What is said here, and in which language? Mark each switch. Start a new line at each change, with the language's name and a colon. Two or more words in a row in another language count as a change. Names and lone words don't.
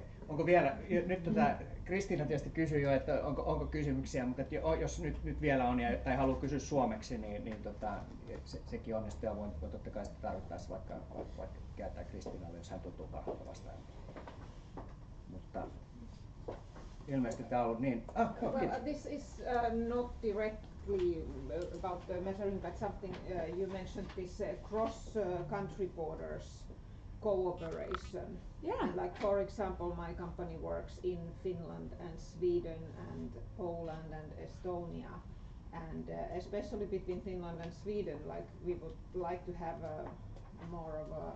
Finnish: Onko vielä, nyt Kristiina tietysti kysyi jo, että onko kysymyksiä, mutta jos nyt vielä on tai haluaa kysyä suomeksi, niin sekin on, ja voin totta kai tarvittaessa vaikka kääntää Kristiinalle, jos hän tuntuu parhailta vastaan. Mutta ilmeisesti tämä on ollut niin.
English: Well, this is not directly about the measuring, but something you mentioned this cross-country borders cooperation. Yeah. Like for example, my company works in Finland and Sweden and Poland and Estonia, and especially between Finland and Sweden, like we would like to have more of a